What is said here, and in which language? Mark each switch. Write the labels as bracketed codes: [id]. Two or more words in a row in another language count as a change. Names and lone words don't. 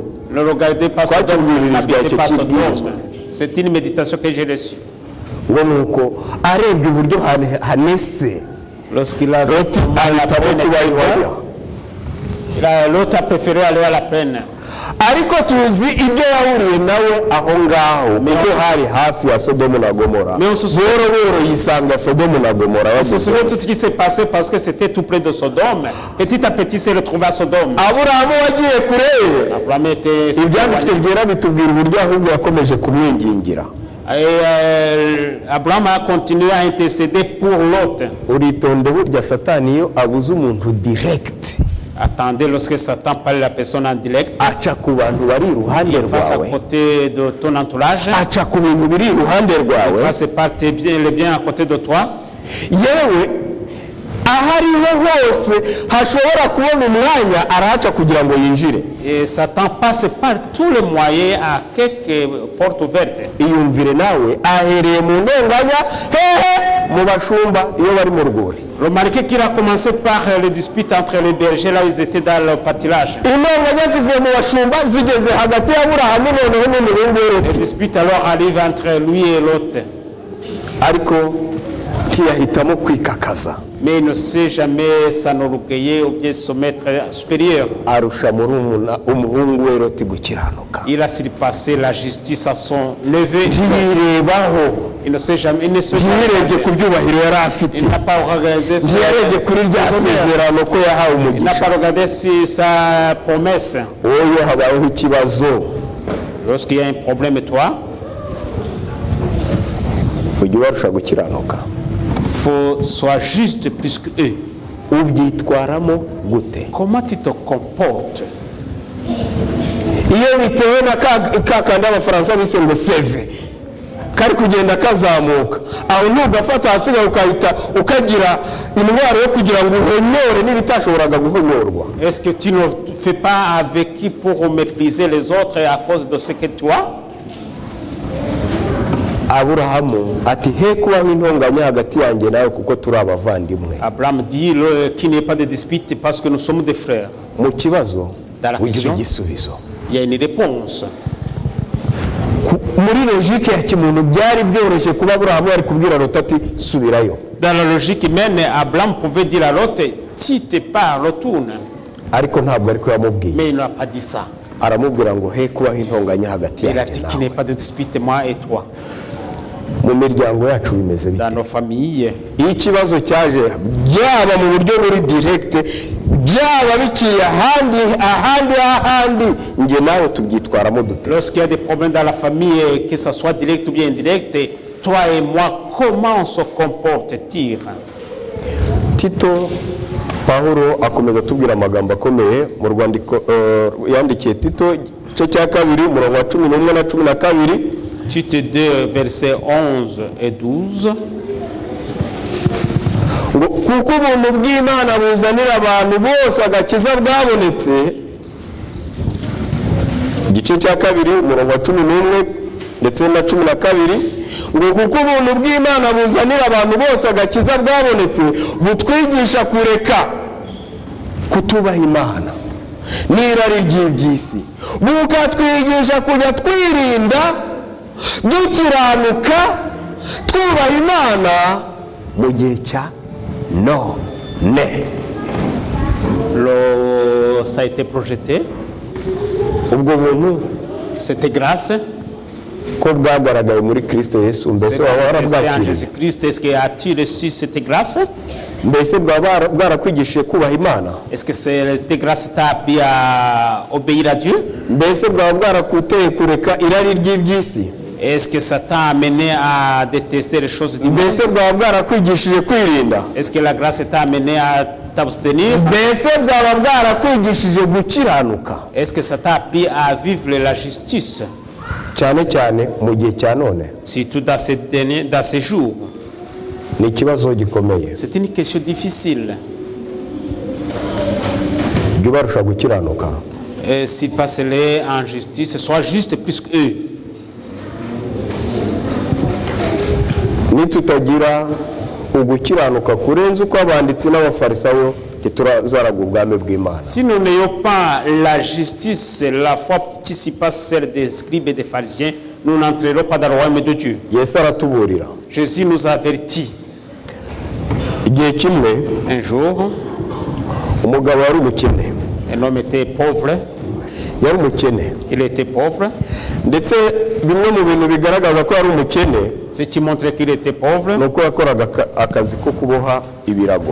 [fr] Ne regardez pas Quoi, tu Sodome, me dis, n'habitez tu pas dis, Sodome. C'est une méditation que j'ai reçue. [rw] ngo nuko arebye uburyo hanese, [fr] Lorsqu'il a [rw] Loti ahitamo kuba ihorya. [fr] l'autre a préféré aller à la plaine. [rw] Ariko tuzi ibyo yahuriye nawe aho ngaho kuko hari hafi ya Sodomu na Gomora. [fr] Mais on se souvient, [rw] Boro yisanga Sodomu na Gomora. [fr] on se souvient tout ce qui s'est passé parce que c'était tout près de Sodome. Petit à petit, s'est retrouvé à Sodome. [rw] Aburahamu wagiye kure, [fr] Abraham était. [rw] ibyanditswe byera bitubwira uburyo ahubwo yakomeje kumwingingira. [fr] Et Abraham a continué à intercéder pour l'autre. [rw] Uritonde burya Satani iyo abuze umuntu direct, [fr] Attendez, lorsque Satan parle à la personne en direct, [rw] aca ku bantu bari iruhande [fr] passe à [rw] rwawe, [fr] côté de ton entourage, [rw] aca ku bintu biri iruhande rwawe, [fr] passe par les biens à côté de toi. [rw] yewe aho ariho hose hashobora kubona umwanya arahaca kugira ngo yinjire. [fr] Et Satan passe par tous les moyens à quelques portes ouvertes. [rw] Iyumvire nawe ahereye mu ntonganya hehe mu bashumba iyo bari mu rwuri. [fr] Remarquez qu'il a commencé par les disputes entre les bergers là où ils étaient dans le pâturage. [rw] Intonganya zivuye mu bashumba zigeze hagati y'Aburahamu noneho n'umuhungu we [fr] Les Loti. disputes alors arrivent entre lui et Lot. [rw] Ariko ntiyahitamo kwikakaza, [fr] Mais il ne sait jamais s'enorgueillir ou bien se mettre supérieur. [rw] arusha umuhungu we Loti gukiranuka. [fr] Il a surpassé la justice à son neveu. [rw] Ntiyirebaho, [fr] Il ne sait jamais. [rw] ntiyirebye ku byubahiro yari afite, [fr] Il n'a pas regardé [rw] ntiyarebye kuri rya sezerano ko yahawe [fr] Il n'a [rw] umugisha. [fr] pas regardé si sa promesse. [rw] Wowe iyo habayeho ikibazo [fr] Lorsqu'il y a un problème, toi, [rw] ujya ubarusha gukiranuka. [fr] faut sois juste plus que eux. [rw] Ubyitwaramo gute? [fr] Comment tu te comportes? [rw] Iyo bitewe na ka kandi abafaransa bise ngo seve kari kugenda kazamuka, aho ntugafata hasigaye ukahita ukagira indwara yo kugira ngo uhonyore n'ibitashoboraga guhonyorwa. [fr] Est-ce que tu ne fais pas avec qui pour mépriser les autres à cause de ce que tu as? [rw] Aburahamu ati he kubaho intonganya hagati yanjye nawe kuko turi abavandimwe. [fr] Abraham dit qu'il n'y ait pas de dispute parce que nous sommes des frères. [rw] Mu kibazo [fr] Dans la [rw] ugira [fr] question, [rw] igisubizo. [fr] il y a une réponse. [rw] Muri logike ya kimuntu byari byoroshye kuba Aburahamu ari kubwira Loti ati subirayo. [fr] Dans la logique humaine, Abraham pouvait dire à l'autre, si tu pars, retourne. [rw] Ariko ntabwo ariko yamubwiye. [fr] Mais il n'a pas dit ça. [rw] Aramubwira ngo he kubaho intonganya hagati [fr] Il a [rw] yanjye [fr] dit qu'il [rw] nawe. [fr] n'y ait pas de dispute, moi et toi. [rw] Mu miryango yacu bimeze bite? [fr] Dans nos familles, [rw] Iyo ikibazo cyaje byaba mu buryo buri direct byaba biciye ahandi nge nawe tubyitwaramo dute? [fr] lorsqu'il y a des problèmes dans la famille, que ce soit direct ou bien indirect, toi et moi, comment on se comporte-t-il? [rw] Tito Pawulo akomeza tubwira amagambo akomeye mu rwandiko yandikiye Tito igice cya kabiri umurongo wa 11 na 12. [fr] Tite 2, versets 11 et 12. [rw] Kuko ubuntu bw'Imana buzanira abantu bose agakiza bwabonetse, igice cya kabiri umurongo wa 11 ndetse na 12, ngo kuko ubuntu bw'Imana buzanira abantu bose agakiza bwabonetse butwigisha kureka kutubaha Imana n'irari ry'iby'isi, bukatwigisha kujya twirinda dukiranuka twubaha Imana mu gihe cya none. [fr] Ça a été projeté. [rw] Ubwo buntu [fr] Cette grâce, [rw] ko bwagaragaye muri Kristo Yesu, mbese [fr] c'est [rw] waba [fr] manifesté en [rw] warabwakiriye? [fr] Jésus-Christ. Est-ce que as-tu reçu cette grâce? [rw] Mbese bwaba bwarakwigishije kubaha Imana? [fr] Est-ce que cette grâce t'a appris à obéir à Dieu? [rw] Mbese bwaba bwarakuteye kureka irari ry'iby'isi? [fr] Est-ce que ça t'a amené à détester les choses du monde? [rw] Mbese bwaba bwarakwigishije kwirinda? [fr] Est-ce que la grâce t'a amené à t'abstenir? [rw] Mbese bwaba bwarakwigishije gukiranuka? [fr] Est-ce que ça t'a appris à vivre la justice? [rw] Cyane cyane mu gihe cya none. [fr] Surtout dans ces jours. [rw] Ni ikibazo gikomeye. [fr] C'est une question difficile. [rw] Jya ubarusha gukiranuka. [fr] Si passer en justice, sois juste plus qu'eux. [rw] Nitutagira ugukiranuka kurenza uko abanditsi n'abafarisayo ntiturazaraga ubwami bw'Imana. [fr] Si nous n'ayons pas la justice, la foi qui s'y passe, celle des scribes et des pharisiens, nous n'entrerons pas dans le royaume de Dieu. [rw] Yesu aratuburira. [fr] Jésus nous avertit. [rw] Igihe kimwe [fr] Un jour, [rw] umugabo wari umukene, [fr] un homme était pauvre. [rw] yari umukene, [fr] Il était pauvre. [rw] ndetse bimwe mu bintu bigaragaza ko yari umukene [fr] Ce qui montrait qu'il était pauvre, [rw] ni uko yakoraga akazi ko kuboha ibirago.